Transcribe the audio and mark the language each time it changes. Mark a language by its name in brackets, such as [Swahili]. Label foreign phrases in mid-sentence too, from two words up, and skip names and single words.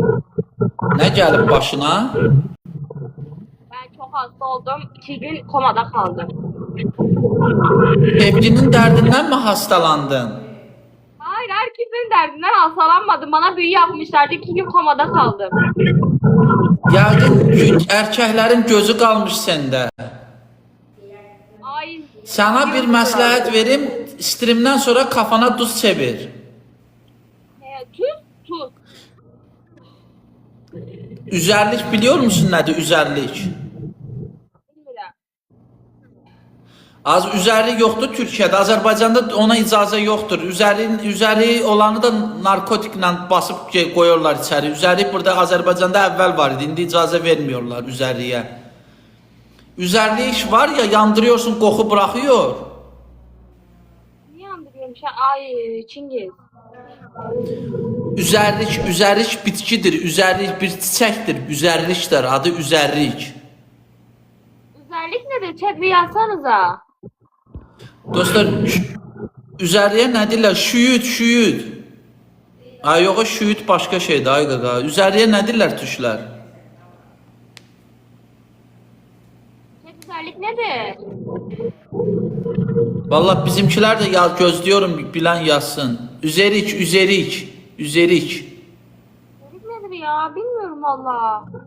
[Turkish] Ne gelip başına? Ben çok hasta oldum. 2 gün komada kaldım. Sevginin derdinden mi hastalandın? Hayır herkesin derdinden hastalanmadım. Bana büyü yapmışlardı. 2 gün komada kaldım. [Azerbaijani] Yəqin erkəklərin gözü qalmış səndə. Ay. [Turkish] Sana bir [Azerbaijani] məsləhət verim, streamdən sonra kafana duz çevir. [Turkish] Tuz. Üzərlik biliyor musun nədir üzərlik? Bilmiyorum. [Azerbaijani] Az üzərlik yoxdur Türkiyədə, Azərbaycanda ona icazə yoxdur. Üzərlik olanı da narkotiklə basıb qoyurlar içəri. Üzərlik burada Azərbaycanda əvvəl var idi, indi icazə vermiyorlar üzərliyə. [Turkish] Üzərlik var ya, yandırıyorsun, qoxu bırakıyor. Niye andırıyorum şu an? Ay Cengiz. [Azerbaijani] Üzərlik bitkidir, üzərlik bir çiçəkdir, üzərlikdir, adı üzərlik. [Turkish] Üzerlik nedir? Chat bir yazsanıza. [Azerbaijani] Dostlar, üzərliyə nə deyirlər? Şüyüd. Ay yox, şüyüt başqa şeydir ay qaqa. Üzəriyə nə deyirlər tüşlər? [Turkish] Güzellik nedir? Vallahi bizimkiler de ya gözlüyorum bilen yazsın. Üzerik. Güzellik nedir ya? Bilmiyorum valla.